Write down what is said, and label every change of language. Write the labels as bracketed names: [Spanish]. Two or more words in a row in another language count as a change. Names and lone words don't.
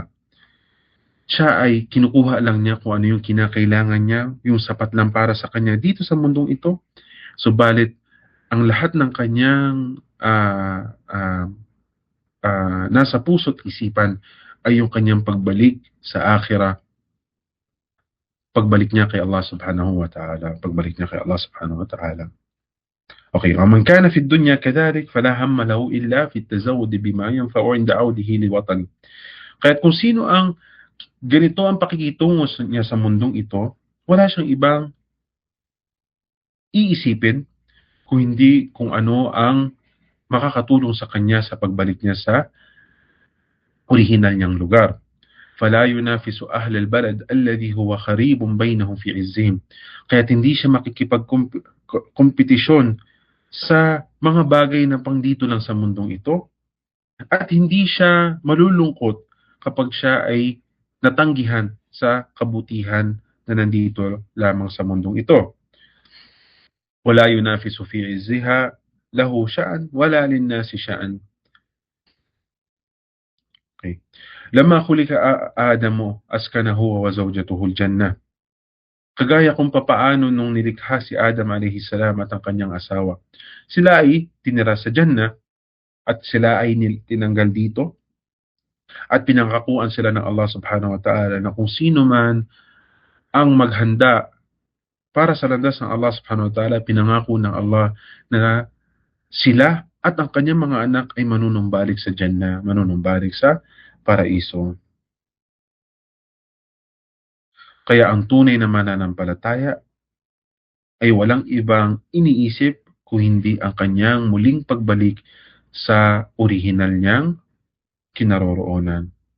[Filipino] Siya ay kinukuha lang niya kung ano yung kinakailangan niya, yung sapat lang para sa kanya dito sa mundong ito. Subalit ang lahat ng kanyang nasa puso't isipan ay yung kanyang pagbalik sa akhirah, pagbalik niya kay Allah [Arabic] سبحانه وتعالى, [Filipino] pagbalik niya kay Allah [Arabic] سبحانه وتعالى. Okay, ومن كان في الدنيا كذلك فلا هم له إلا في التزود بما ينفع عند عوده لوطنه. [Filipino] Kaya kung sino ang ganito ang pakikitungo niya sa mundong ito, wala siyang ibang iisipin kung hindi kung ano ang makakatulong sa kanya sa pagbalik niya sa orihinal niyang lugar. [Arabic] فلا ينافس أهل البلد الذي هو قريب بينهم في عزهم. [Filipino] Kaya hindi siya makikipagkompetisyon sa mga bagay na pang dito lang sa mundong ito at hindi siya malulungkot kapag siya ay natanggihan sa kabutihan na nandito lamang sa mundong ito. [Arabic] ولا ينافس في عزها له شأن ولا للناس شأن. [Filipino] Okay. [Arabic] لما خلق آدم أسكنه وزوجته الجنة. [Filipino] Kagaya kung papaano nung nilikha si Adam [Arabic] عليه السلام [Filipino] at ang kanyang asawa. Sila ay tinira sa Jannah at sila ay tinanggal dito at pinangkakuan sila ng Allah [Arabic] سبحانه وتعالى [Filipino] na kung sino man ang maghanda para sa landas ng Allah [Arabic] سبحانه وتعالى, [Filipino] pinangako ng Allah na sila at ang kanyang mga anak ay manunumbalik sa Jannah, manunumbalik sa paraiso. Kaya ang tunay na mananampalataya ay walang ibang iniisip kung hindi ang kanyang muling pagbalik sa orihinal niyang kinaroroonan.